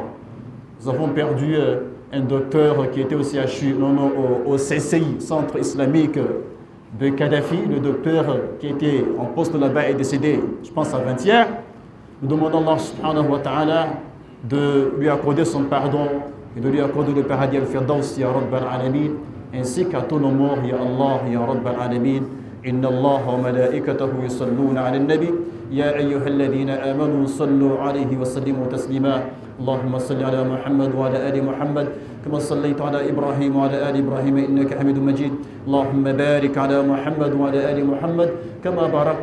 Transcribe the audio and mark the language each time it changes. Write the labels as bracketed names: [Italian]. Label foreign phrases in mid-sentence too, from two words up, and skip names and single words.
[French] Nous avons perdu un docteur qui était au CHU, au CCI, Centre Islamique de Kadhafi. Le docteur qui était en poste là-bas est décédé, je pense, avant-hier. Nous demandons à Allah [Arabic] سبحانه وتعالى [French] de lui accorder son pardon et de lui accorder le paradis al-Firdaus, [Arabic] يا رب العالمين, [French] ainsi qu'à tous nos morts, [Arabic] يا الله يا رب العالمين. إن الله وملائكته يصلون على النبي يا أيها الذين آمنوا صلوا عليه وسلموا تسليما اللهم صل على محمد وعلى آل محمد كما صليت على إبراهيم وعلى آل إبراهيم إنك حميد مجيد اللهم بارك على محمد وعلى آل محمد كما باركت